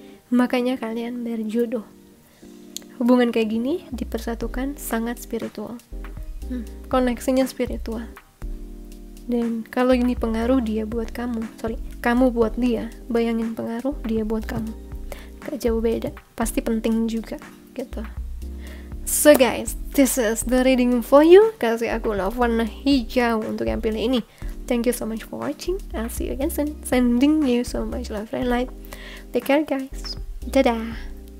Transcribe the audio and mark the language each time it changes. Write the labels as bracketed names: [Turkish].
[Indonesian] makanya kalian berjodoh. Hubungan kayak gini dipersatukan sangat spiritual. Koneksinya spiritual. Dan kalau ini pengaruh dia buat kamu, kamu buat dia, bayangin pengaruh dia buat kamu. Gak jauh beda, pasti penting juga gitu. [English] So guys, this is the reading for you. [Indonesian] Kasih aku love warna hijau untuk yang pilih ini. [English] Thank you so much for watching. I'll see you again soon. Sending you so much love and light. Take care guys. [Indonesian] Dadah.